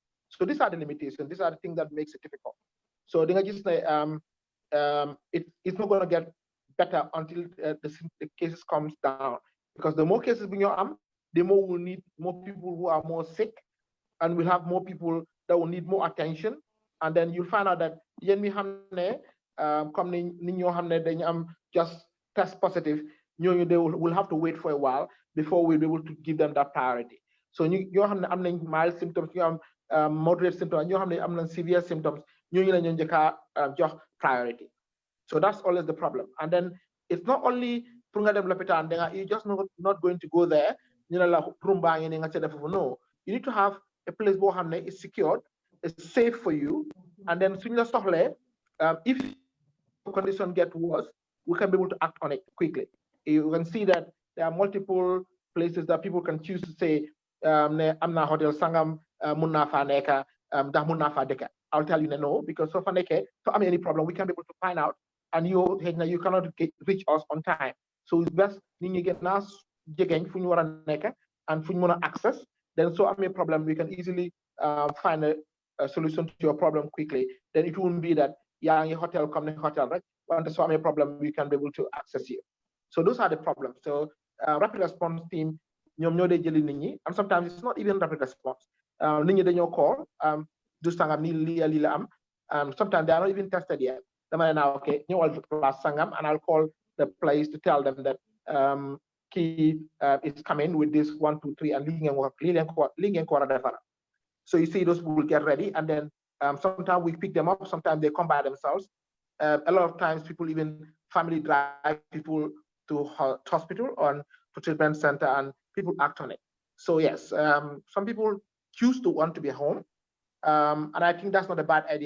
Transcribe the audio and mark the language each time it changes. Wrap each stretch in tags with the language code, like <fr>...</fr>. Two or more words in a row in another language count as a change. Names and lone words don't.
<en>So these are the limitations. These are the things that makes it difficult. So it's not going to get better until the cases comes down, because the more cases we have, the more we'll need more people who are more sick, and we'll have more people that will need more attention. And then you'll find out that just test positive, they will have to wait for a while before we'll be able to give them that priority.</en> <wo>So ñoo xam ne am nañ</wo> <en>mild symptoms,</en> <wo>ñu am</wo> <en>moderate symptoms,</en> <wo>ñoo xam ne am nañ</wo> <en>severe symptoms,</en> <wo>ñooñu la ñu njëkk a jox priority.</wo> <en>So that's always the problem. And then it's not only</en> <wo>pour nga dem lopitaan</wo> <en>you just not going to go there</en> <wo>ñu ne la room baa ngi ni nga sedda foofu.</wo> <en>No, you need to have a place</en> <wo>boo xam ne</wo> <en>is secured, is safe for you, and then</en> <wo>suñ la soxlee</wo> <en>if condition get worse, we can be able to act on it quickly. You can see that there are multiple places that people can choose to say,</en> <wo>ne am na hotel sangam mun naa faa nekka ndax mun naa faa dëkka.</wo> <en>I'll tell you no, because</en> <wo>so fa nekkee so am</wo> <en>any problem we can be able to find out, and you cannot reach us on time. So it's best</en> <wo>nit ñi get naa jegeñ fu ñu war a nekka and fu ñu mën a access.</wo> <en>Then</en> <wo>so am</wo> <en>a problem we can easily find a solution to your problem quickly. Then it won't be that</en> <wo>yaa ngi hotel comme ne hotel rek wante so am</wo> <en>a problem we can be able to access you. So those are the problems.</en> <wo>So</wo> <en>rapid response team</en> <wo>ñoom ñoo dee jëli nit ñi,</wo> <en>and sometimes it's not even rapid response.</en> <wo>Nit ñi dañoo call du sangam nii lii la am.</wo> <en>Sometimes they are not even tested yet.</en> <wo>Dama ne naa okay ñëwal place sangam,</wo> <en>and I'll call the place to tell them that key is coming with this 1 2 3 and</en> <wo>lii ngeen ko war a defar.</wo> <en>So you see those people get ready, and then sometimes we pick them up, sometimes they come by themselves. A lot of times people even family drive people to hospital or to treatment center, and people act on it. So yes, some people choose to want to be home, and I think that's not a bad idea.</en>